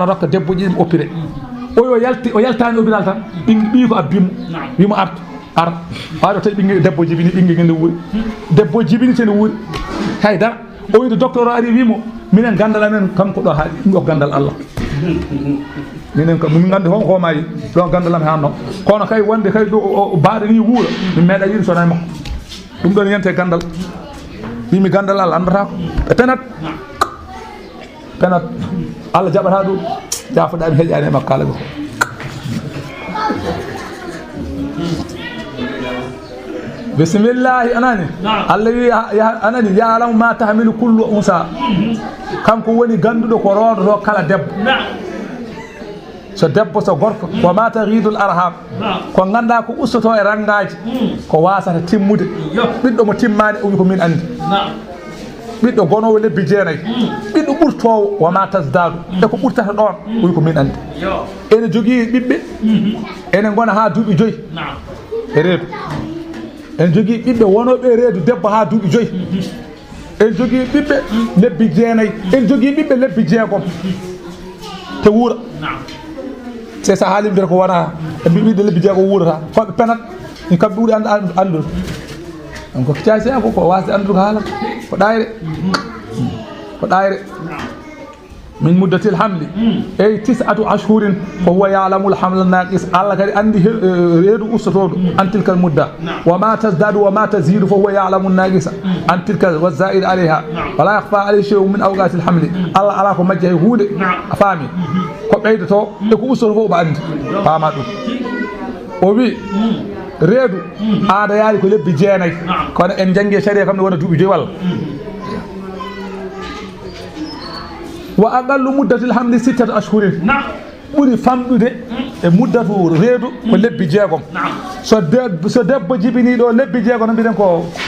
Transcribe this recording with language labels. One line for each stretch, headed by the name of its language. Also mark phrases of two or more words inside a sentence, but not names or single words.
Fula: rokka debbo ƴiƴam oppiré o yaltani hôpital tan ɓi ko abbimo wimo artu ar aɗo tawi ɓinguel debbo jibini ɓinguel ngel ne wuuri debbo jibini tene wuuri haydara o wide docteur o ari wimo minen gandal amen kanko ɗo haaɗi ɗum ɗo gandal Allah minen min gandi hon homayi ɗo gandalam hanno kono kay wonde kay ɗo baaɗe ni wuuro min meeɗa yiɗi sona makko ɗum ɗon yente gandal wimi gandal Allah andata ko e penat Allah jaɓata ɗum jafoɗami heƴani e makko kala ko bisimillahi anani Allah wi anani
Arabic: يعلم ما تحمل كل أنثى
Fula: kanko woni ganduɗo ko rodoto kala debbo so debbo so gorko
Arabic: وما تغيض الأرحام
Fula: ko ganda ko ustoto e rangaji ko wasata timmude ɓiɗɗo mo timmani o wi ko min andi ɓiɗɗo gonowo lebbi jeenayyi ɓiɗɗo ɓurtowo
Arabic: وما تزداد
Fula: e ko ɓurtata ɗon o wi ko min andi ene jogui ɓiɓɓe ene gona ha duuɓi 5 e reedu en jogui ɓiɓɓe wonoɓe reedu debbo ha duuɓi 5 en jogui ɓiɓɓe lebbi jeenayyi en jogui ɓiɓɓe lebbi jeegom te wuura
French: c'est ça
Fula: haalimdere ko wona e ɓiɓɓe lebbi jeegom wuurata koɓe penat ni kamɓe ɓuuri andude on ko kiccasi ko wasde andude ko haalata ko ɗayre
Arabic: من مدة الحمل أي 9 أشهر
Fula: ko
Arabic: هو يعلم الحمل ناقص
Fula: Allah kadi andi reedu ustotoɗo
Arabic: عن تلك المدة وما تزداد وما تزيد فهو يعلم ناقصا عن تلك وزائد عليها ولا يخفى عليه شيء من أوقات الحمل
Fula: Allah ala ko majji hay huude a faami ko ɓeydoto e ko ustoto fof ɓe andi faama ɗum o wi reedu aada yaari ko lebbi jeenayyi kono en jangi sharia kam ne wona duuɓi 5 walla
Arabic: وأقل مدة الحمل 6 أشهر
Fula: ɓuri famɗude e muddatu reedu ko lebbi jeegom so debbo jibini ɗo lebbi jeegom no mbiɗen ko